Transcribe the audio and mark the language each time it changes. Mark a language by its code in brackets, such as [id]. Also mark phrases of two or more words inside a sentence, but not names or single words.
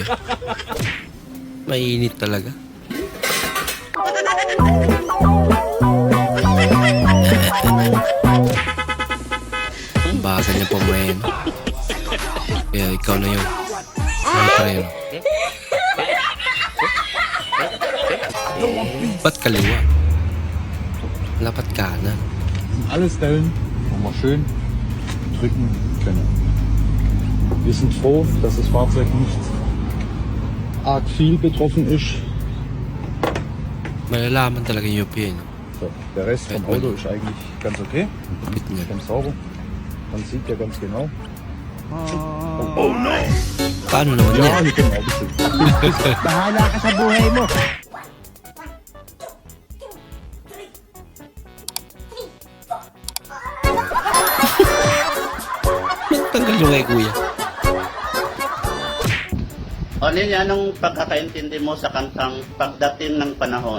[tl] Mainit talaga. Ang bagal niya pumain. Kaya ikaw na yun. Ay, preno. Ba't kaliwa? Dapat kanan. [de] Alle Stellen, wo wir schön drücken können. Wir sind froh, dass das Fahrzeug nicht arg viel betroffen ist. [tl] Malalaman talaga yung UP, no? [de] So, der Rest vom Auto ist eigentlich ganz okay. [tl] Kapit niya. [de] Ganz sauber. Man sieht ja ganz genau. [tl] Paano naman [de] Ja, [tl] yan? [de] genau, bitte. [tl] Bahala ka sa buhay mo. Tanggal yung kay kuya. Ano yan, anong pagkakaintindi mo sa kantang Pagdating ng Panahon?